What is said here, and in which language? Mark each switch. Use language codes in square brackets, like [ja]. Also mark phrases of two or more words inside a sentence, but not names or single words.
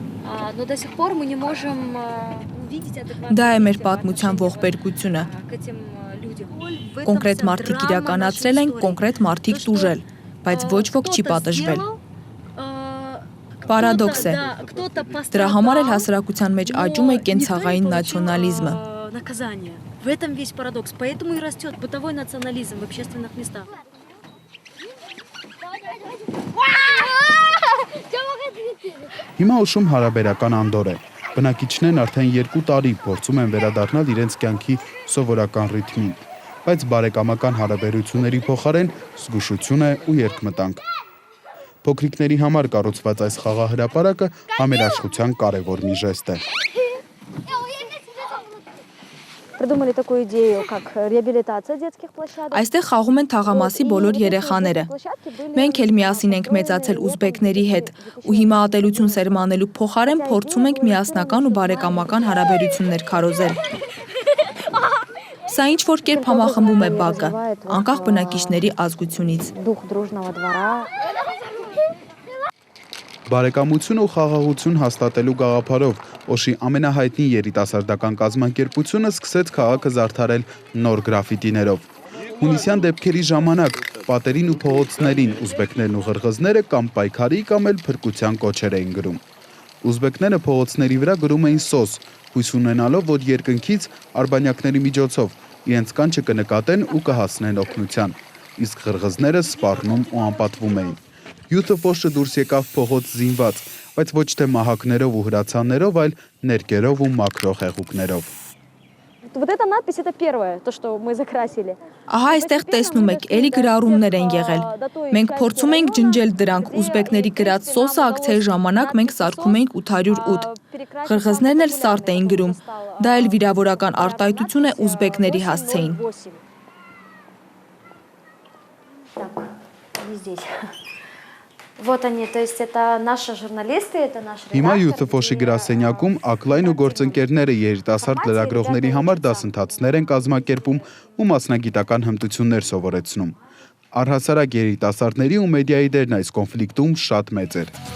[hy] Դա է մեր պատմության ողբերգությունը։ Կոնկրետ մարդիկ իրականացրել են, կոնկրետ մարդիկ տուժել, բայց ոչ ոք չի պատժվել։ Պարադոքս է։ Դրա համար էլ հասարակության մեջ աճում է կենցաղային նացիոնալիզմը։ [ru] В этом весь парадокс. Поэтому и растет бытовой национализм в общественных местах. [hy] Հիմա ուշում հարաբերական անդոր է։ Բնակիչներն արդեն 2 տարի փորձում են վերադառնալ իրենց կյանքի սովորական ռիթմին, բայց բարեկամական հարաբերությունների փոխարեն զգուշություն է ու երկմտանք։ Փոքրիկների համար կառուցված այս խաղահրապարակը համերաշխության կարևոր մի ժեստ է։ [ru] Придумали такую идею, как реабилитация детских площадок. [hy] Այստեղ խաղում են թաղամասի բոլոր երեխաները։ Մենք էլ միասին ենք մեծացել ուզբեկների հետ ու հիմա ատելություն սերմանելու փոխարեն փորձում ենք միասնական ու բարեկամական հարաբերություններ քարոզել։ Սա ինչ-որ կերպ համախմբում է բակը, անկախ բնակիչների ազգությունից։ [ru] Дух дружного двора. [hy] Բարեկամություն ու խաղաղություն հաստատելու գաղափարով Օշի ամենահայտնի երիտասարդական կազմակերպությունը սկսեց քաղաքը զարդարել նոր գրաֆիտիներով։ Հունիսյան դեպքերի ժամանակ պատերին ու փողոցներին ուզբեկներն ու ղրղզները կամ պայքարի կամ էլ փրկության կոչեր էին գրում։ Ուզբեկները փողոցների վրա գրում էին սոս, հույս ունենալով, որ երկնքից արբանյակների միջոցով իրենց կանչը կնկատեն ու կհասնեն օգնության, իսկ ղրղզները սպառնում ու անպատվում էին։ Յութը ֆոշը դուրս եկավ փողոց զինված, բայց ոչ թե մահակներով ու հրացաններով, այլ ներկերով ու մաքրող հեղուկներով։ [ru] Вот эта надпись это первое, то, что мы закрасили. [hy] Ահա այստեղ տեսնում եք, էլի գրառումներ են եղել։ Մենք փորձում ենք ջնջել դրանք, ուզբեկների գրած սոսը ակցիայի ժամանակ մենք սարքում ենք 808։ Ղրղզներն էլ սարտ էին գրում։ Դա էլ վիրավորական արտահայտություն է ուզբեկների հասցեին։ [ru] Так, не здесь. Вот они, то есть это наши журналисты, это наши [hy] Հիմա Յութը ֆոշի գրասենյակում ակլայն ու գործընկերները երիտասարդ լրագրողների համար դասընթացներ են կազմակերպում ու մասնագիտական հմտություններ սովորեցնում։ Առհասարակ երիտասարդների ու մեդիայի դերն այս կոնֆլիկտում շատ մեծ էր։